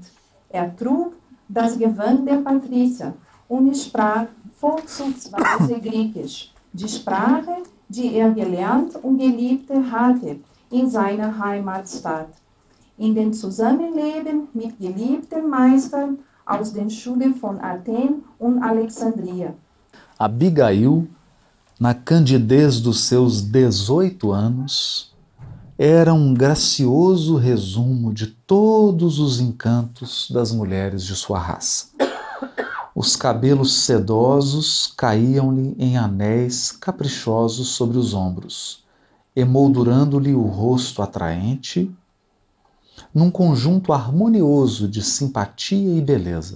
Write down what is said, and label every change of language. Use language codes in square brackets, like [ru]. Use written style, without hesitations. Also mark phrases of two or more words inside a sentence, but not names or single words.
[de] Er trug das Gewand der Patrizier und sprach vorzugsweise Griechisch, die Sprache, die er gelernt und geliebt hatte in seiner Heimatstadt. In dem Zusammenleben mit geliebten Meistern aus den Schulen von Athen und Alexandria. [pt] Abigail, na candidez dos seus 18 anos, era um gracioso resumo de todos os encantos das mulheres de sua raça. Os cabelos sedosos caíam-lhe em anéis caprichosos sobre os ombros, emoldurando-lhe o rosto atraente, num conjunto harmonioso de simpatia e beleza.